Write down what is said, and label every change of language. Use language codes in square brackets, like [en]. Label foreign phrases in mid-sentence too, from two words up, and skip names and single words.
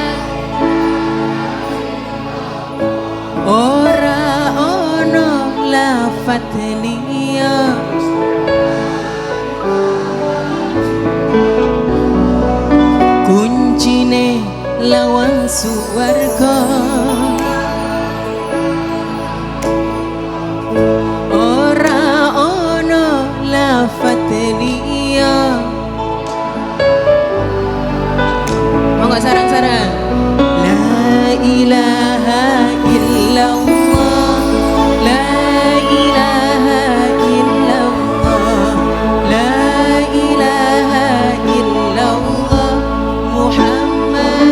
[jv] ora ono lafat liya kuncine lawang suwarga ora ono lafat liya. Monggo sareng-sareng. [ar] لا إله إلا الله، لا إله إلا الله، لا إله إلا الله محمد